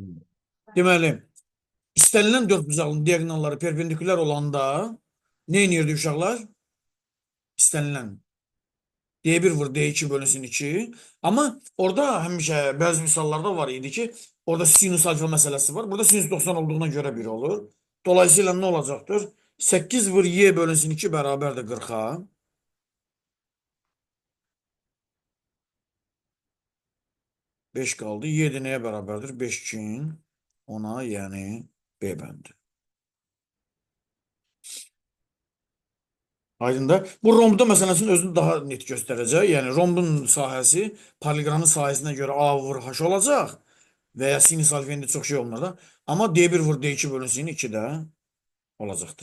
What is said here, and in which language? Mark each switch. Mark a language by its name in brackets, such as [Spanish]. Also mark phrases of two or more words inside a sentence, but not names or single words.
[Azerbaijani] Deməli, istənilən dördbucaqlının diaqonalları perpendikülər olanda nə edirdi uşaqlar? İstənilən D1 vur D2 bölünsün 2. Ama orada həmişə bazı misallarda var idi ki, orada sinüs alfa məsələsi var. [Turkish] Burada sinüs 90 olduğuna göre bir olur. Dolayısıyla ne olacaktır? [Azerbaijani] 8 vur Y bölünsün 2 bərabərdir 40'a. [Turkish] 5 kaldı. [Azerbaijani] Y de neye bərabərdir? 5 2'in 10'a, yani B bəndi. Aydındır. Bu rombda məsələsinin özünü daha net göstərəcək. Yəni rombun sahəsi poliqramın sahəsinə görə A vur H olacaq və ya sinüs alfendə çox şey olmur da. Amma D1 vur D2 bölünsün 2 də olacaqdır.